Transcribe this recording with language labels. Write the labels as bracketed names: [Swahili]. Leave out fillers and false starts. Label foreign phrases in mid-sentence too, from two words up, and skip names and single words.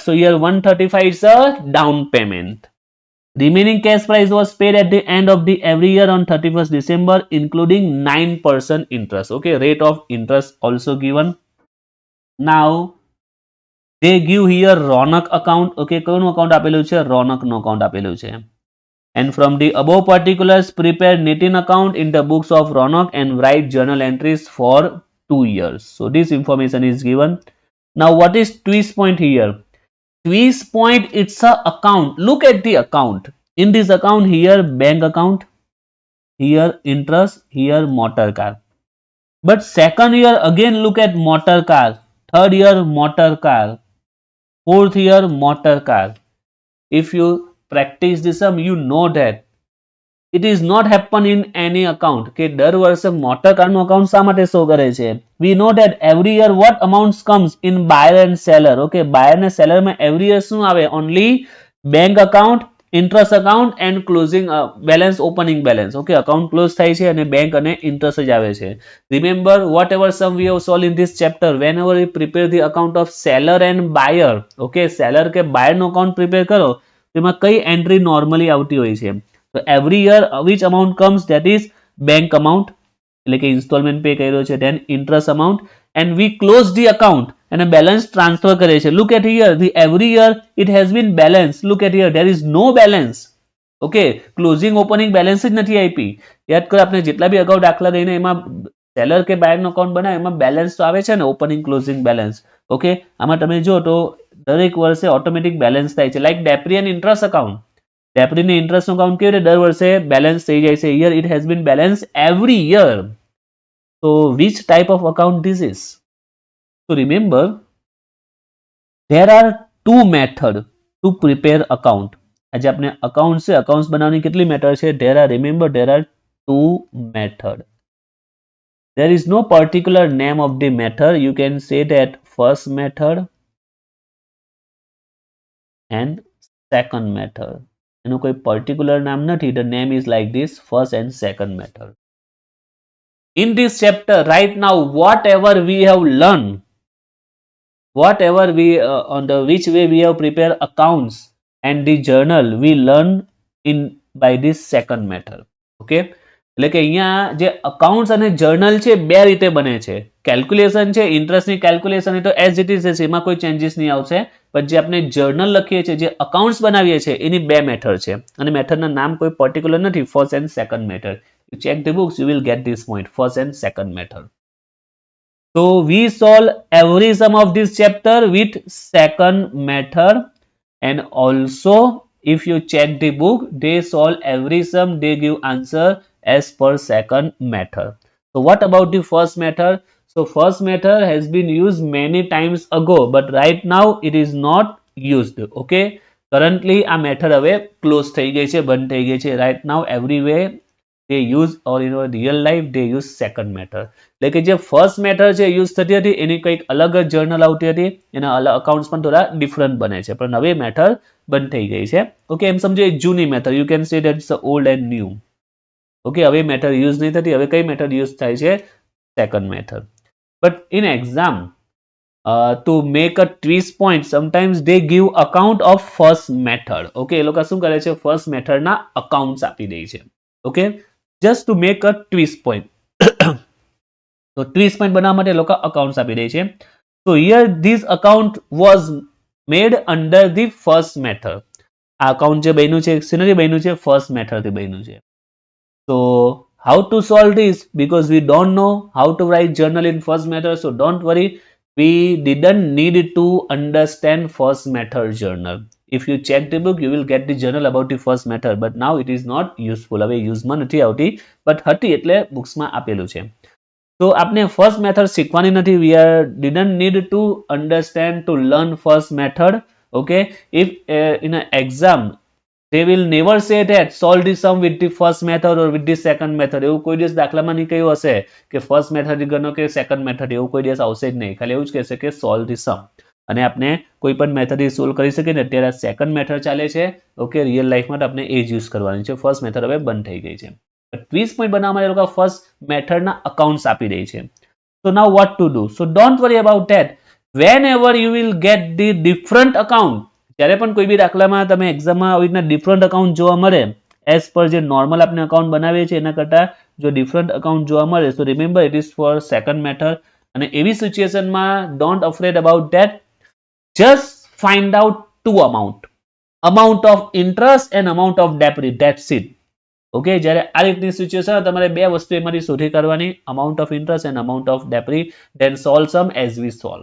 [English] So here 135 is a down payment. Remaining cash price was paid at the end of the every year on 31st December, including 9% interest. Okay, rate of interest also given. Now they give here Ronak account. [Gujarati] Okay, કોનું account આપેલું છે? Ronak નો account આપેલું છે. [English] And from the above particulars, prepare Nitin account in the books of Ronak and write journal entries for 2 years. So this information is given. Now what is twist point here? Twist point, it's a account. Look at the account. In this account, here bank account, here interest, here motor car. But second year again look at motor car, third year motor car, fourth year motor car. If you practice this sum, you know that it is not happen in any account. [Gujarati] Okay, દર વર્ષે [English] motor car [Gujarati] નું account શા માટે show કરે છે? [English] We know that every year what amounts comes in buyer and seller. Okay, buyer and seller માં every year [Gujarati] શું આવે? [English] Only bank account interest account and closing balance, opening balance. [Gujarati] Okay, account close થાય છે અને bank અને interest જ આવે છે. [English] Remember whatever sum we have solved in this chapter, whenever we prepare the account of seller and buyer, okay, seller કે buyer નો account prepare [Gujarati] કરો તેમાં કઈ [English] entry normally [Gujarati] આવતી હોય છે? [English] So every year which amount comes, that is bank amount, [Gujarati] એટલે કે [English] installment pay [Gujarati] કર્યો છે, [English] then interest amount, and we close the account and a balance transfer [Gujarati] કરે છે. [English] Look at here, the every year it has been balanced. Look at here, there is no balance. Okay, closing opening balance [Gujarati] જ નથી આપી. યાદ કરો આપણે જેટલા બી અગાઉ દાખલા ગઈને એમાં સેલર કે બાયરનો અકાઉન્ટ બનાવે એમાં બેલેન્સ તો આવે છે ને, [English] opening closing balance. [Gujarati] ઓકે, આમાં તમે જો તો દરેક વર્ષે [English] automatic balance [Gujarati] થાય છે. [English] like depre and interest account, depreni interestnu account [Gujarati] કેવી રીતે દર વર્ષે બેલેન્સ થઈ જાય છે. [English] here it has been balance every year. So which type of account this is? So remember, there are two methods to prepare account. [Gujarati] આજે આપણે અકાઉન્ટ છે, અકાઉન્ટ્સ બનાવવાની કેટલી મેથડ છે? [English] there are two method. There is no particular name of the method. You can say that first method and second method. [Gujarati] એનું કોઈ particular નામ નથી. [English] The name is like this, first and second method. In this chapter right now, whatever we have learned, whatever we on the which way we have prepared accounts and the journal, we learn in by this second method. [Gujarati] Okay, એટલે કે અહીંયા જે અકાઉન્ટ્સ અને જર્નલ છે બે રીતે બને છે. કેલ્ક્યુલેશન છે, ઇન્ટરેસ્ટની કેલ્ક્યુલેશન એ તો [English] as it is [Gujarati] છે, એમાં કોઈ ચેન્જીસ નહીં આવશે. પણ જે આપણે જર્નલ લખીએ છીએ, જે અકાઉન્ટ્સ બનાવીએ છીએ, એની બે મેથડ છે અને મેથડના નામ કોઈ પર્ટિક્યુલર નથી. [English] first and second method. You check the books, you will get this point, first and second method. So we solve every sum of this chapter with second method, and also if you check the book, they solve every sum, they give answer as per second method. So what about the first method? So first method has been used many times ago, but right now it is not used. [Gujarati] Okay, currently આ method હવે close થઈ ગઈ છે, બંધ થઈ ગઈ છે. [English] Right now everywhere they use, or in real life they use second method. [Gujarati] એટલે કે જે [English] first method [Gujarati] છે યુઝ થતી હતી એની કંઈક અલગ જ જર્નલ આવતી હતી, એના અકાઉન્ટ્સ પણ થોડા ડિફરન્ટ બને છે, પણ હવે મેથડ બંધ થઈ ગઈ છે. [English] Okay, [Gujarati] એમ સમજો એક જૂની [English] method, you can say that it's old and new. [Gujarati] ઓકે, હવે [English] method use [Gujarati] નહીં થતી, હવે કઈ [English] method use [Gujarati] થાય છે? [English] second method. But in exam to make a twist point, sometimes they give account of first method. [Gujarati] Okay, એ લોકો શું કરે છે? [English] first methodna accounts [Gujarati] આપી દે છે. [English] Okay, just to make a twist point. [Gujarati] તો [English] twist point [Gujarati] બનાવવા માટે લોકો accounts આપી દે છે. [English] So here this account was made under the first method. [Gujarati] આ account જે બન્યું છે શેનાથી બન્યું છે? [English] first method [Gujarati] થી બન્યું છે. [English] So how to solve this? Because we don't know how to write journal in first method, so don't worry, we didn't need to understand first method journal. If you check the book, you will get the journal about the first method, but now it is not useful. [Gujarati] હવે યુઝમાં નથી આવતી, but હતી એટલે બુક્સમાં આપેલું છે. તો આપણે [English] first method [Gujarati] શીખવાની નથી. [English] We didn't need to understand to learn first method. Okay, if in an exam they will never say that solve the sum with the first method or with the second method. [Gujarati] એવું કોઈ દિવસ દાખલામાં નહીં કહ્યું હશે કે [English] first method [Gujarati] ગણો કે [English] second method, [Gujarati] એવું કોઈ દિવસ આવશે જ નહીં. ખાલી એવું જ કહેશે કે [English] solve the sum. [Gujarati] અને આપણે કોઈ પણ [English] method solve [Gujarati] કરી શકીએ ને, અત્યારે [English] second method [Gujarati] ચાલે છે. ઓકે, [English] real lifeમાં [Gujarati] આપણે એ જ યુઝ કરવાની છે. [English] first method [Gujarati] હવે બંધ થઈ ગઈ છે. [English] twist point [Gujarati] બનાવવા માટે લોકો [English] first methodna accounts [Gujarati] આપી દે છે. [English] So now what to do? So don't worry about that. Whenever you will get the different account, [Gujarati] જ્યારે પણ કોઈ બી દાખલામાં તમે એક્ઝામમાં આવી રીતના [English] different account [Gujarati] જોવા મળે, [English] as per [Gujarati] જે નોર્મલ આપણે અકાઉન્ટ બનાવીએ છીએ એના કરતાં જો [English] different account [Gujarati] જોવા મળે, [English] so remember it is for second method. [Gujarati] અને એવી સિચ્યુએશનમાં [English] don't afraid about that. Just find out two amount of interest and amount of debt. That's it. [Gujarati] ઓકે, જ્યારે આ રીતની સિચ્યુએશન તમારે બે વસ્તુ એમાંથી શોધી કાઢવાની, [English] amount of interest and amount of debt, then solve sum as we solve.